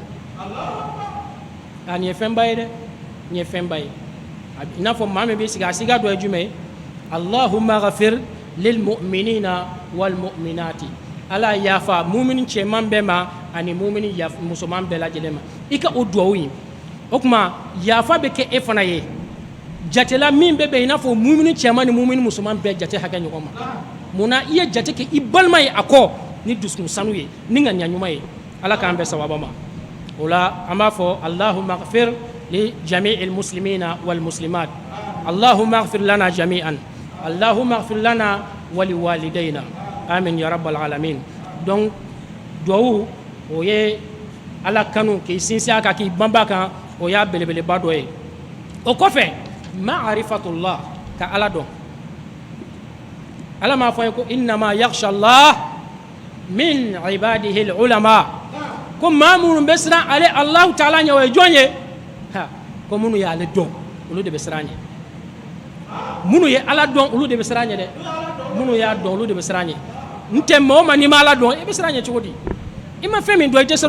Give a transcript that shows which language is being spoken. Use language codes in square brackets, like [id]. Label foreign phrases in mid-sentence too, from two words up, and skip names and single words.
[bm] ɲɔgɔn nin ye fɛnba ye dɛ nin ye fɛnba ye i n'a fɔ maa min bɛ sigi a siga dɔ ye jumɛn ye [ar] اللهم اغفر للمؤمنين والمؤمنات [bm] ala yafa mumini cɛman bɛɛ ma ani mumini musoman bɛɛ lajɛlen ma i ka o duwawu in o tuma yafa bɛ kɛ e fana ye jatela min bɛ bɛn i n'a fɔ mumini cɛman ni mumini musoman bɛɛ jate hakɛ ɲɔgɔn ma munna i ye jate kɛ i balima ye a kɔ ni dusukun sanu ye ni ŋaniya ɲuman ye ala k'an bɛɛ sababa ma o la an b'a fɔ [ar] اللهم اغفر لجميع المسلمين والمسلمات اللهم اغفر لنا جميعا اللهم اغفر لنا ولوالدينا آمين يا رب العالمين [bm] donc duwawu o ye ala kanu k'i sinsin a kan k'i banba kan o y'a belebeleba dɔ ye o kɔfɛ ma'rifatullah ka ala dɔn ala m'a fɔ ye ko [ar] إنما يخشى الله من عباده العلماء [bm] ko maa minnu bɛ siran ale [ar] الله تعالى [bm] ɲɛ o ye jɔn ye ko minnu ye ale dɔn olu de bɛ siran ɲɛ minnu ye ala dɔn olu de bɛ siran ɲɛ dɛ minnu y'a dɔn olu de bɛ siran ɲɛ n tɛ maa o maa n'i ma ala dɔn i bɛ siran ɲɛ cogo di i ma fɛn min dɔn i tɛ siran